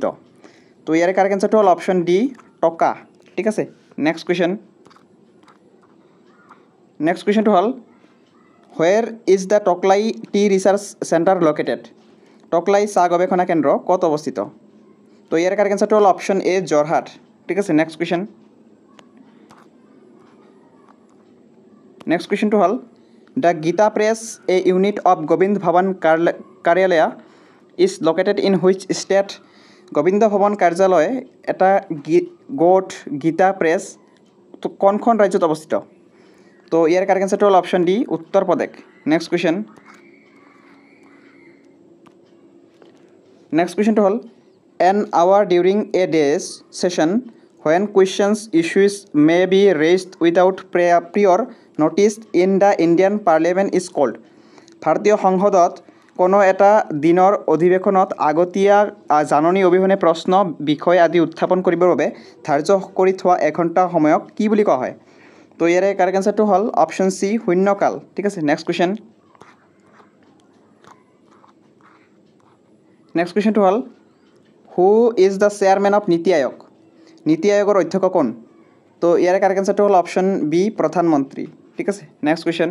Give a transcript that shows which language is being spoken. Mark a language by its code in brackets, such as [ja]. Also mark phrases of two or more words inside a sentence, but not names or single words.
[as] তো ইয়াৰে [en] correct answer [as] হ'ল [en] option D, [as] টকা। ঠিক আছে, নেক্সট কুৱেশ্যনটো হ'ল, [en] where is the Tocklai Tea Research Centre located [as] টকলাই চাহ গৱেষণা কেন্দ্ৰ ক'ত অৱস্থিত তো ইয়াৰ [en] correct answer [as] হ'ল [en] option A [as] যোৰহাট ঠিক আছে নেক্সট কুৱেশ্যনটো হ'ল [en] the Gita Press a unit of Gobind Bhavan Karyalaya is located in which state [as] গোবিন্দ ভৱন কাৰ্যালয় এটা গোট গীতা প্ৰেছ কোনখন ৰাজ্যত অৱস্থিত তো ইয়াৰ [en] correct answer [as] হ'ল [en] option D [as] উত্তৰ প্ৰদেশ নেক্সট কুৱেশ্যনটো হ'ল [en] an hour during a day's session when questions issues may be raised without prior notice in the Indian Parliament is called [as] ভাৰতীয় সংসদত কোনো এটা দিনৰ অধিৱেশনত আগতীয়া জাননী অবিহনে প্ৰশ্ন বিষয় আদি উত্থাপন কৰিবৰ বাবে ধাৰ্য কৰি থোৱা এঘণ্টা সময়ক কি বুলি কোৱা হয় তো ইয়াৰে [en] correct answer [as] হ'ল [en] option C [as] শূন্যকাল ঠিক আছে নেক্সট কুৱেশ্যনটো হ'ল [en] who is the chairman of NITI Aayog [as] নীতি আয়োগৰ অধ্যক্ষ কোন তো ইয়াৰে [en] correct answer [as] হ'ল [en] option B [as] প্ৰধানমন্ত্ৰী ঠিক আছে নেক্সট